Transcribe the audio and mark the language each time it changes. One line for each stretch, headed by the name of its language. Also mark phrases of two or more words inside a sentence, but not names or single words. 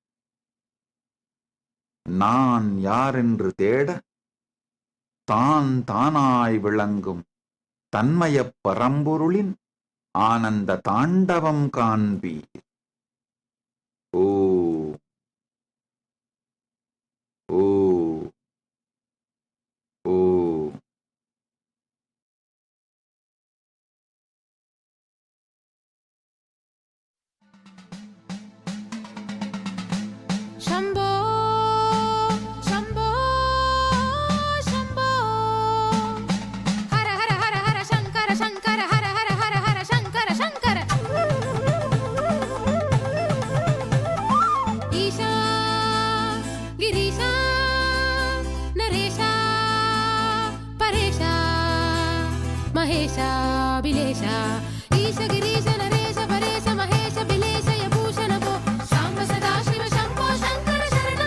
Tamil: நான் யாரென்று தேட தான் தானாய் விளங்கும் தன்மய பரம்பொருளின் ஆனந்த தாண்டவம் காண்பீர். ஓ ஓ ஓ
Sanskrit: शम्भो शम्भो शम्भो हर हर हर हर शङ्कर शङ्कर हर हर हर हर शङ्कर शङ्कर ईशा गिरीशा नरेशा परेशा महेशा बिलेशा ईश गिरीश नरेश परेश महेश बिलेश यभूषण भो शाम्ब सदा शिव शम्भो शङ्कर